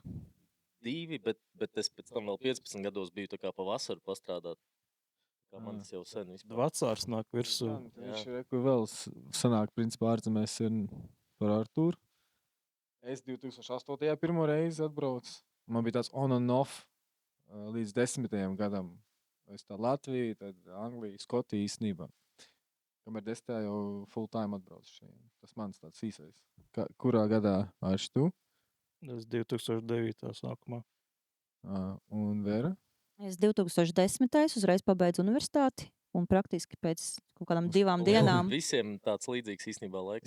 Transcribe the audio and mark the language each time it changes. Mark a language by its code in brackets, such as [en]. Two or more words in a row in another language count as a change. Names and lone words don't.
[lv] 2, bet es pēc tam vēl 15 gados biju tā kā pa vasaru pastrādāt. Kā man tas jau sen vispār. Vecārs nāk virsū. Viņš ir reku vēl sanāk, principā, ārzemēs ir par Artūru. Es 2008. pirmo reizi atbraucu. Man bija tāds [en] on and off [lv] līdz 10. gadam. Es tā Latvija, tad Anglija, Skotija īstenībā. Kamēr 10. jau [en] full time [lv] atbraucu šeit. Tas mans tāds īsais. Kurā gadā Arši tu? Es 2009. sākumā. Un Vera? Es 2010. uzreiz pabeidzu universitāti. Un praktiski pēc kaut kādām 2 dienām. Visiem tāds līdzīgs īstenībā laiks.